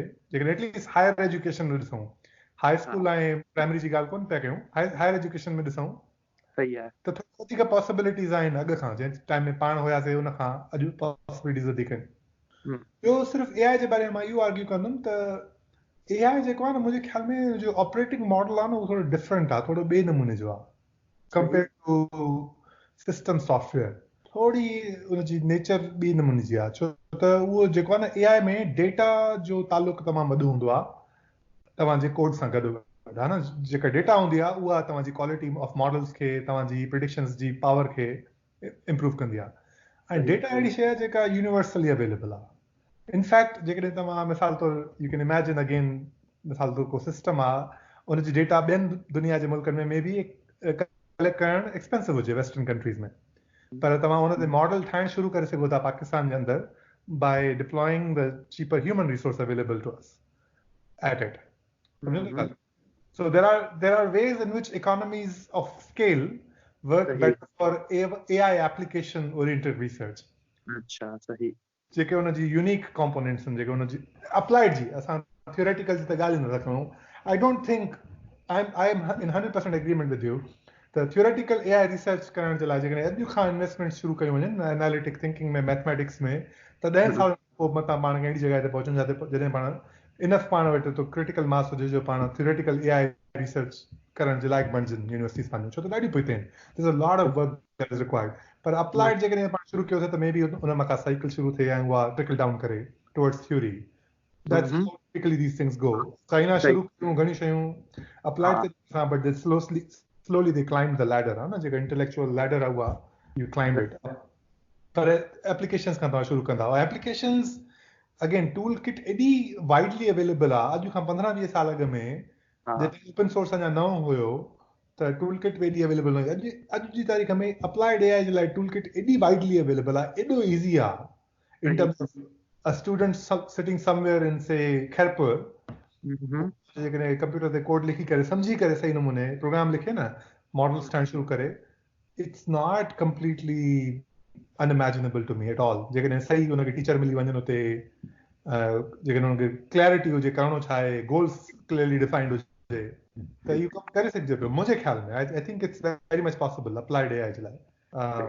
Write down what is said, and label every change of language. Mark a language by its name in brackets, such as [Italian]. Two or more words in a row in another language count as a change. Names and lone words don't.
[Sindhi] जेकॾहिं एटलीस्ट [English] higher education [Sindhi] में ॾिसूं, हाई स्कूल ऐं प्राइमरी जी ॻाल्हि कोन पिया कयूं, [English] higher education [Sindhi] में ॾिसूं त थोरी वधीक पॉसिबिलिटीज़ आहिनि अॻु खां, जंहिं टाइम में पाण हुयासीं उन खां अॼु पॉसिबिलिटीज़ वधीक आहिनि. ॿियो सिर्फ़ु AI जे बारे में मां इहो आर्ग्यू कंदुमि त AI जेको आहे न मुंहिंजे ख़्याल में जो [English] operating model [Sindhi] आहे न उहो थोरो डिफरेंट आहे, थोरो ॿिए नमूने जो आहे [English] compare to system software. [Sindhi] थोड़ी उनजी नेचर ॿी नमूने जी आहे, छो त उहो जेको आहे न AI में डेटा जो तालुक तमामु वॾो हूंदो आहे तव्हांजे कोड सां गॾु गॾु, हा न। जेका डेटा हूंदी आहे उहा तव्हांजी [English] quality of models [Sindhi] खे, तव्हांजी प्रिडिक्शंस जी पावर खे इम्प्रूव कंदी आहे। ऐं डेटा अहिड़ी शइ आहे जेका [English] universally available [Sindhi] आहे। इनफैक्ट जेकॾहिं तव्हां मिसाल तौर [English] you can imagine again, [Sindhi] मिसाल तौर को सिस्टम आहे, उनजी डेटा ॿियनि दुनिया जे मुल्कनि में बि कलेक्ट करणु एक्सपेंसिव हुजे [English] western countries [Sindhi] में, पर तव्हां हुन ते मॉडल ठाहिणु शुरू करे सघो था पाकिस्तान जे अंदरि [English] by deploying the cheaper human resource available to us at it. So there are ways in which economies of scale work better for AI application oriented research. [Sindhi] अच्छा, सही। जेके उनजी यूनिक कंपोनेंट्स आहिनि, जेके उनजी अप्लाइड जी, असां थियोरेटिकल जी त ॻाल्हि न रखूं। [English] I don't think I am in 100% agreement with you [Sindhi] त थियोरेटिकल AI रिसर्च करण जे लाइ जेकॾहिं अॼु खां इन्वेस्टमेंट शुरू कयूं वञनि [English] analytic thinking [Sindhi] में, मैथमेटिक्स में, त 10 साल पोइ मथां पाण खे अहिड़ी जॻह ते पहुचूं जिते जॾहिं पाण इनफ पाण वटि तो [English] critical mass [Sindhi] हुजे जो पाण थियोरेटिकल AI रिसर्च करण जे लाइक़ु बणिजनि यूनिवर्सिटीज़ पंहिंजूं, छो त ॾाढी पोइते आहिनि। [English] There is a lot of work that is required. [Sindhi] पर अप्लाइड जेकॾहिं पाण शुरू कयोसीं त [English] maybe [Sindhi] उन मां का साइकिल शुरू थिए ऐं उहा [English] trickle down [Sindhi] करे [English] towards theory. That's how typically these things go. [Sindhi] चाइना शुरू कयूं घणी शयूं अप्लाइड ते सां, [English] but they slowly they climbed the ladder, [Hindi] है ना, [Sindhi] जेका [English] intellectual ladder [Sindhi] आहे उहा [English] you climb it. [Sindhi] पर एप्लीकेशंस खां तव्हां शुरू कंदा, और एप्लीकेशंस अगेन [English] tool kit [Sindhi] एॾी [English] widely available [Sindhi] आहे। अॼु खां 15-20 साल अॻु में जिते [English] open source [Sindhi] अञा न हुयो त [English] tool kit [Sindhi] बि एॾी अवेलेबल न हुई। अॼु जी तारीख़ में अप्लाइड AI जे लाइ [English] tool kit [Sindhi] एॾी [English] widely available [Sindhi] आहे, एॾो ईज़ी आहे [English] in terms of a student sitting somewhere in say [Sindhi] खैरपुर, जेकॾहिं कंप्यूटर ते कोड लिखी करे सम्झी करे सही नमूने प्रोग्राम लिखे न, मॉडल्स ठाहिण शुरू करे, [English] It's not completely unimaginable to me at all. [Sindhi] जेकॾहिं सही हुनखे टीचर मिली वञनि उते, जेकॾहिं हुनखे क्लैरिटी हुजे करिणो छा आहे, [English] goals clearly defined [Sindhi] हुजे, त इहो कमु करे सघिजे पियो मुंहिंजे ख़्याल में। [English] I think it's very much possible [Sindhi] अप्लाइड AI जे लाइ।